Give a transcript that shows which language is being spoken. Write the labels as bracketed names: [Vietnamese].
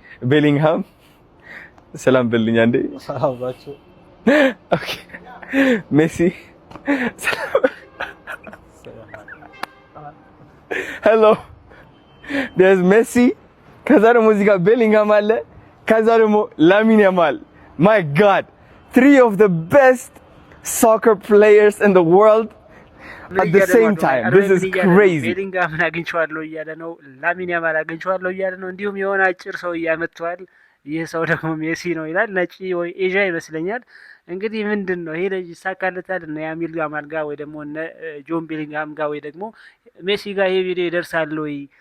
[Amharic] ቤሊንጋም ሰላም በልልኝ አንዴ። ሰላም ናችሁ? ኦኬ ሜሲ ሄሎ there's ሜሲ። ከዛ ደግሞ እዚህ ጋር ቤሊንጋም አለ። ከዛ ደግሞ ላሚን ያማል. [English] My God, 3 of the best soccer players in the world at the same time. This is crazy. [Amharic] ቤሊንጋም አግኝቼዋለሁ እያለ ነው። ላሚን ያማል አግኝቼዋለሁ እያለ ነው። እንዲሁም የሆነ አጭር ሰው ያመጣዋል። ይህ ሰው ደግሞ ሜሲ ነው ይላል። ነጭ ወይ ኤዥያ ይመስለኛል። እንግዲህ ምንድነው ይሄ ልጅ ይሳካለታል እና ያሚል ጋማል ጋር ወይ ደግሞ እነ ጆን ቤሊንጋም ጋር ወይ ደግሞ ሜሲ ጋር ይሄ ቪዲዮ ይደርሳል ወይ?